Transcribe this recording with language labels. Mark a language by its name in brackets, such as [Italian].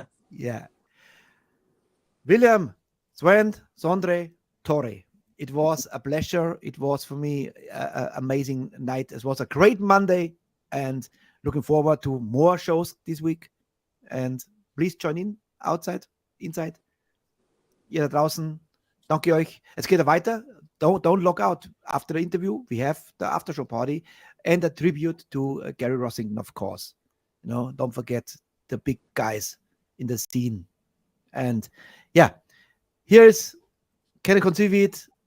[English] Yeah. William, Sven, Sondre, Tore. It was a pleasure. It was for me an amazing night. It was a great Monday and looking forward to more shows this week. And please join in, outside, inside. [German] Ihr da draußen, danke euch. Es geht weiter. [English] Don't log out after the interview. We have the after show party and a tribute to Gary Rossington, of course. Don't forget the big guys in the scene. And yeah, here's Can I Conceive It?